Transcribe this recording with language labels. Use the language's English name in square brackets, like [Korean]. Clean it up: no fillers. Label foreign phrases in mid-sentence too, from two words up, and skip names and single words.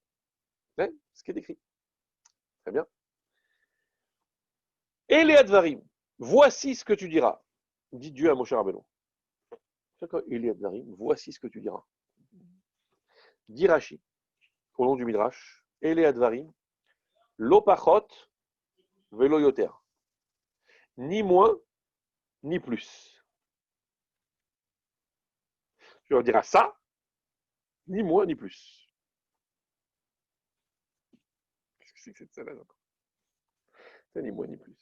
[French] C'est ce qui est écrit. Très bien. Et les Advarim, voici ce que tu diras, dit Dieu à Moshe Rabbeinu. Et les Advarim, voici ce que tu diras. Dit Rashi, au nom du Midrash, et les Advarim, [Hebrew] לא פחות ולא יותר. [French] Ni moins, ni plus. Tu leur diras ça, ni moins, ni plus. Qu'est-ce que c'est que cette salade encore? C'est ni moins, ni plus.